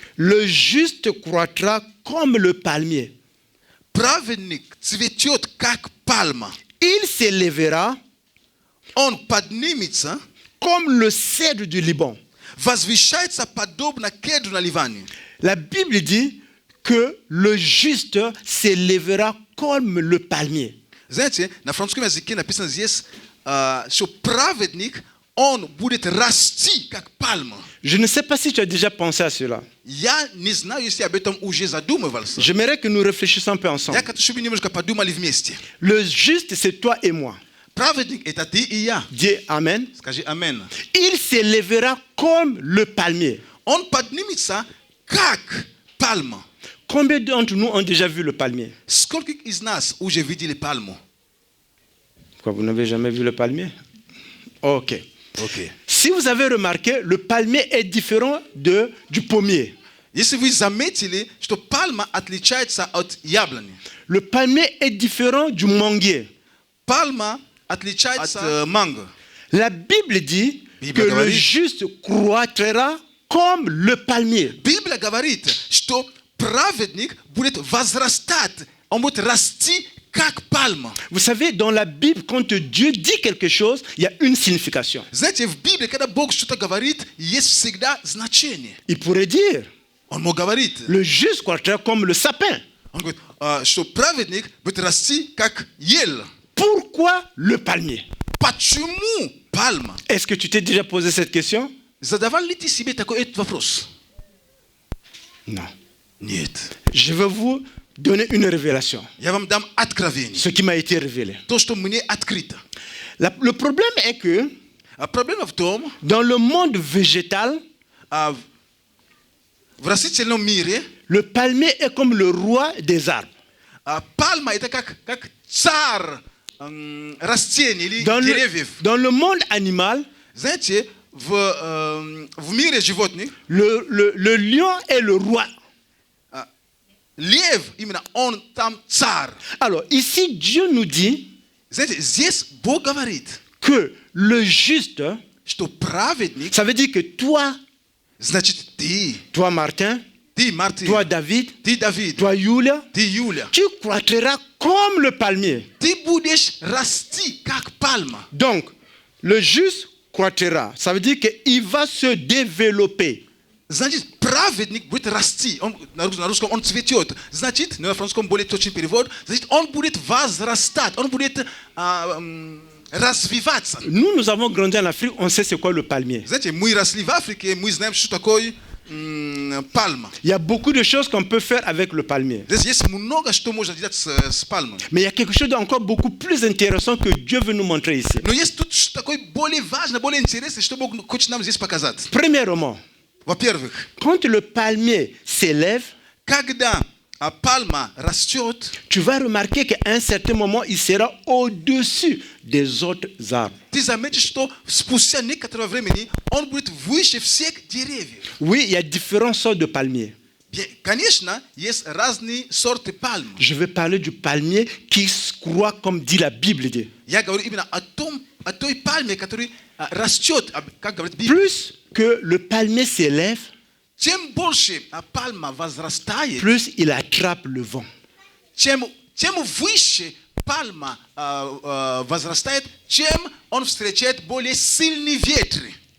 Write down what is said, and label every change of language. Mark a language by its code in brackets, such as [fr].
[fr] Le juste croîtra comme le palmier. [ru] Праведник цветет, как пальма. [fr] Il s'élèvera [ru] Он поднимется, [fr] comme le cèdre du Liban. [ru] возвышается подобно кедру на Ливане. [fr] La Bible dit que le juste s'élèvera comme le palmier. [ru] Знаете, на французском языке написано здесь, что праведник, он будет расти, как пальма. [fr] Je ne sais pas si tu as déjà pensé à cela. [ru] Я не знаю, если об этом уже задумывался. [fr] J'aimerais que nous réfléchissions un peu ensemble. [ru] Я хочу, чтобы немножко подумали вместе. [fr] Le juste, c'est toi et moi. [ru] Праведник – это ты и я. [fr] Dis Amen. [ru] Скажи амен. [fr] Il s'élèvera comme le palmier. [ru] Он поднимется, как пальма. [fr] Combien d'entre nous ont déjà vu le palmier? [ru] Сколько из нас уже видели пальму? [fr] Quoi, vous n'avez jamais vu le palmier? Ok. [ru] Окей. [fr] Si vous avez remarqué, le palmier est différent du pommier. [ru] Если вы заметили, что пальма отличается от яблони. [fr] Le palmier est différent du manguier. [ru] Пальма отличается от манго. [fr] La Bible dit Bible que le [ru] говорит. [fr] juste croîtra comme le palmier. [ru] Библия говорит, что праведник будет возрастать, он будет расти, как пальма. [fr] Vous savez, dans la Bible, quand Dieu dit quelque chose, il y a une signification. [ru] Знаете, в Библии, когда Бог что-то говорит, есть всегда значение. [fr] Il pourrait dire, [ru] Он мог говорить, [fr] le juste croîtra comme le sapin. [ru] он говорит, что праведник будет расти, как ель. [fr] Pourquoi le palmier? [ru] Почему пальма? [fr] Est-ce que tu t'es déjà posé cette question? [ru] Задавал ли ты себе такой этот вопрос? [fr] Non. [ru] Нет. [fr] Je vais vous donner une révélation. [ru] Я вам дам откровение. [fr] Ce qui m'a été révélé. [ru] То, что мне открыто. [fr] Le problème est que [ru] А проблема в том, [fr] dans le monde végétal, [ru] в растительном мире [fr] le palmier est comme le roi des arbres. [ru] пальма это как царь растений или [fr] Dans [ru] деревьев. [fr] le monde animal, [ru] Знаете, в мире животных [fr] le lion est le roi. [ru] лев, именно он там царь. [fr] Alors ici, Dieu nous dit [ru] Знаете, здесь Бог говорит, [fr] que le juste, [ru] что праведник, [fr] ça veut dire que toi, [ru] значит ты, [fr] toi Martin, [ru] Мартин, [fr] toi David, [ru] ты Давид, [fr] toi Юля, [ru] ты Юля, [fr] tu croîtras comme le palmier. [ru] ты будешь расти как пальма. [fr] Donc, le juste croîtra. Ça veut dire qu'il va se développer. [ru] Значит, праведник будет расти. Он, на русском он цветет. Значит, на французском более точный перевод, значит, он будет возрастать, он будет развиваться. [fr] Nous avons grandi en Afrique, on sait c'est quoi le palmier. [ru] Знаете, мы росли в Африке, мы знаем, что такое пальма. [fr] Il y a beaucoup de choses qu'on peut faire avec le palmier. [ru] Здесь есть много, что можно делать с пальмой. [fr] Mais il y a quelque chose d'encore beaucoup plus intéressant que Dieu veut nous montrer ici. [ru] Но есть тут такое более важное, более интересное, что Бог хочет нам здесь показать. [fr] Premièrement, [ru] Во-первых, [fr] quand le palmier s'élève, [ru] когда пальма растет, [fr] tu vas remarquer qu'à un certain moment, il sera au-dessus des autres arbres. [ru] ты заметишь, что спустя некоторое времени он будет выше всех деревьев. [fr] Oui, il y a différentes sortes de palmiers. [ru] Конечно, есть разные сорты пальм. [fr] Je vais parler du palmier qui croît comme dit la Bible. Dit. [ru] Я говорю именно о той пальме, которая растет, как говорит Библия. [fr] Plus que le palmier s'élève, [ru] Чем больше пальма возрастает, [fr] plus il attrape le vent. [ru] чем выше пальма возрастает, чем он встречает более сильные ветры.